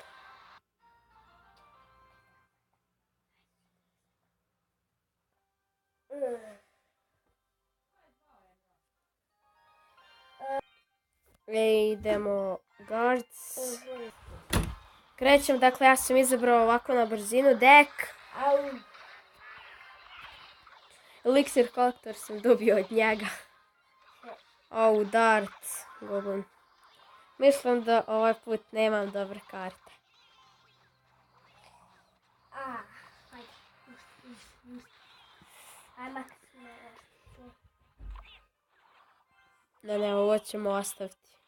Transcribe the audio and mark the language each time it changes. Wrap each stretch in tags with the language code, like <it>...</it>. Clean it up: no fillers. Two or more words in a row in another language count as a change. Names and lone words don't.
<bs>Idemo guards. Krećem, dakle ja sam izabrao ovako na brzinu deck. Elixir Collector sam dobio od njega. Dart, goblin. Mislim da ovaj put nemam dobre karte. Ne, ovo ćemo ostaviti.</bs>